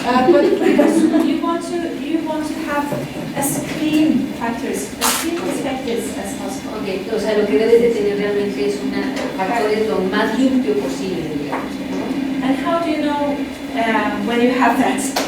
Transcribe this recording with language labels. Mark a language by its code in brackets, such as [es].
[en] But you want to have as clean factors, as clean perspectives as possible. [es] Okay, o sea, lo que debes de tener realmente es factores lo más limpio posible, digamos. [en] And how do you know when you have that?